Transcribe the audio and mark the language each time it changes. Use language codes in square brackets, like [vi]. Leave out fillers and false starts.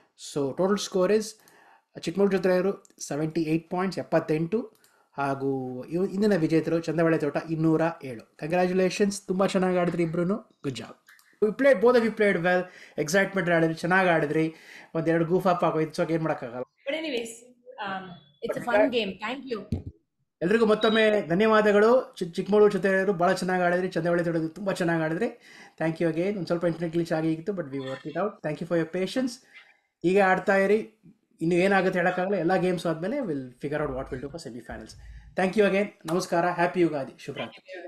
[en] So total score is Chikkamagaluru ಚಿತ್ರಯರು 78 points, 78. [kn] ಹಾಗೂ ಇಂದಿನ ವಿಜೇತರು ಚಂದಬಾಳೆ ತೋಟ 207. [en] congratulations, [kn] ತುಂಬ ಚೆನ್ನಾಗಿ ಆಡಿದ್ರಿ ಇಬ್ರು. [en] Good job. Both of you played well. [kn] Excitement ಆಡಿದ್ರಿ, ಚೆನ್ನಾಗಿ ಆಡಿದ್ರಿ. ಒಂದೆರಡು ಗೂಫ್ ಅಪ್ ಆಗೋಯ್ತು, ಸೊ ಏನು ಮಾಡೋಕ್ಕಾಗಲ್ಲ. [en] But anyways, it's a fun game. Thank you. [kn] ಎಲ್ರಿಗೂ ಮತ್ತೊಮ್ಮೆ ಧನ್ಯವಾದಗಳು. ಚಿಕ್ಕಮಗಳೂರು ಚಿತ್ರಯರು ಭಾಳ ಚೆನ್ನಾಗಿ ಆಡಿದ್ರಿ, ಚಂದಬಾಳೆ ತೋಟ ತುಂಬ ಚೆನ್ನಾಗಿ ಆಡಿದ್ರಿ. [en] Thank you again. [kn] ಒಂದು ಸ್ವಲ್ಪ ಇಂಟರ್ನೆಟ್ ಗ್ಲಿಚ್ ಆಗಿತ್ತು, [en] But we work it out. Thank you for your patience. [kn] ಹೀಗೆ ಆಡ್ತಾ ಇರಿ. ಇನ್ನು ಏನಾಗುತ್ತೆ ಹೇಳೋಕ್ಕಾಗಲ್ಲ. ಎಲ್ಲ ಗೇಮ್ಸ್ ಆದಮೇಲೆ [en] Will figure out what will do for semifinals. Thank you again. [kn] ನಮಸ್ಕಾರ. [en] Happy Ugadi. [kn] ಶುಭರಾತ್ರಿ.